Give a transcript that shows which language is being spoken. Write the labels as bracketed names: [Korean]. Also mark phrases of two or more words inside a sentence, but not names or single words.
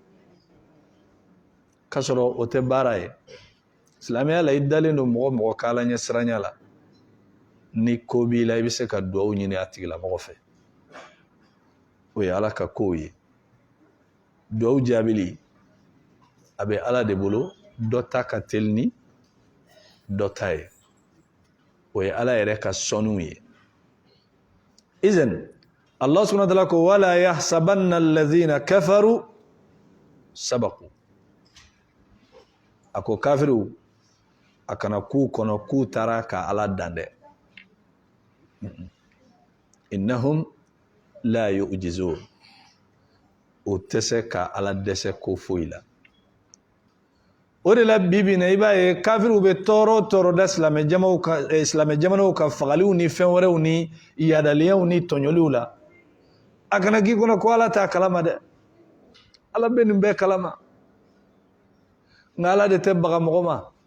[Bambara] k'a sɔrɔ o tɛ baara ye silamɛya la i dalen don mɔgɔ mɔgɔ k'ala ɲɛ siranya la ni ko b'i la i bɛ se ka dugawu ɲini a tigilamɔgɔ fɛ o ye ala ka kow ye dugawu jaabili a bɛ ala de bolo dɔ ta ka teli ni dɔ ta ye o ye ala yɛrɛ ka sɔnniw ye izan [Arabic] الله سبحانه وتعالى [Bambara] ko [Arabic] ولا يحسبن الذين كفروا سبقوا [Bambara] a ko kafiru a kana k'u kɔnɔ k'u taara ka ala dan dɛ [Arabic] إنهم لا يعجزون [Bambara] o tɛ se ka ala dɛsɛ ko foyi la o de la bibi na i b'a ye kafiriw bɛ tɔɔrɔ tɔɔrɔ da silamɛ jamanaw ka fagaliw ni fɛn wɛrɛw ni yadaliyaw ni tɔɲɔliw la a kana k'i kɔnɔ ko ala t'a kalama dɛ ala bɛ nin bɛɛ kalama nka ala de tɛ baga mɔgɔ ma